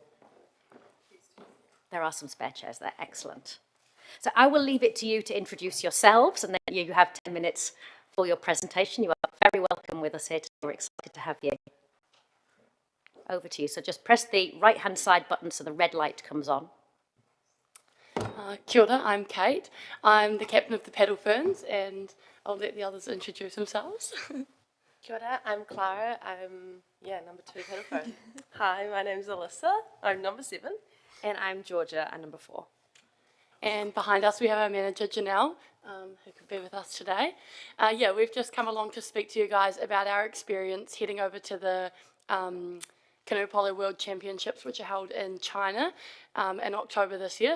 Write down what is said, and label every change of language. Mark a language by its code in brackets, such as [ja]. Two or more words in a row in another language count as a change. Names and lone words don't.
[en] There are some spare chairs there. Excellent. So I will leave it to you to introduce yourselves, and then you have 10 minutes for your presentation. You are very welcome with us here today. We're excited to have you. Over to you. So just press the right-hand side button so the red light comes on. [mi] Kia ora, [en] I'm Kate. I'm the captain of the Paddle Ferns, and I'll let the others introduce themselves. [mi] Kia ora, [en] I'm Clara. I'm, number 2 Paddle Fern. Hi, my name's Alyssa. I'm number 7. And I'm Georgia, I'm number 4. And behind us we have our manager, Janelle, who could be with us today. We've just come along to speak to you guys about our experience heading over to the Canoe Polo World Championships, which are held in China in October this year.